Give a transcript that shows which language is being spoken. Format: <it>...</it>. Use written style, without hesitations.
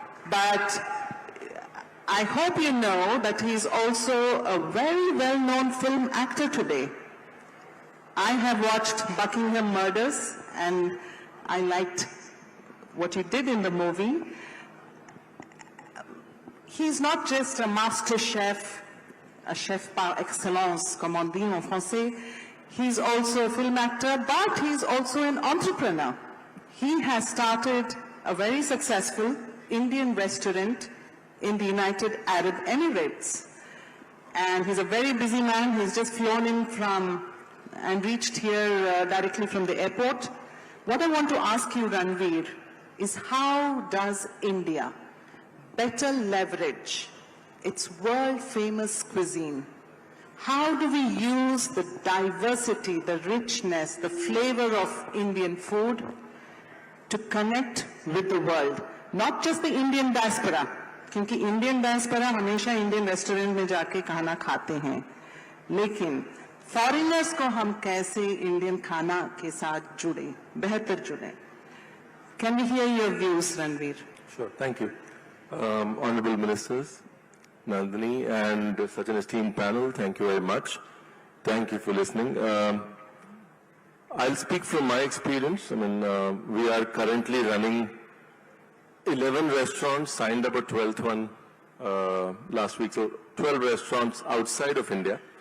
<en>But I hope you know that he is also a very well-known film actor today. I have watched Buckingham Murders and I liked what you did in the movie. He's not just a master chef, a chef par excellence,</en> <fr>comme on dit en français.</fr> <en>He's also a film actor, but he's also an entrepreneur. He has started a very successful Indian restaurant in the United Arab Emirates. And he's a very busy man. He's just flown in from and reached here directly from the airport. What I want to ask you, Ranveer, is how does India better leverage its world-famous cuisine? How do we use the diversity, the richness, the flavor of Indian food to connect with the world? Not just the Indian diaspora,</en> <hi>क्योंकि Indian diaspora हमेशा Indian restaurant में जाके खाना खाते हैं, लेकिन foreigners को हम कैसे Indian खाना के साथ जुड़े, बेहतर जुड़े?</hi> <en>Can we hear your views, Ranveer? Sure, thank you. Honorable Ministers, Nandini, and such an esteemed panel, thank you very much. Thank you for listening. I'll speak from my experience. I mean, we are currently running 11 restaurants, signed up a 12th one last week, so 12 restaurants outside of India.</en>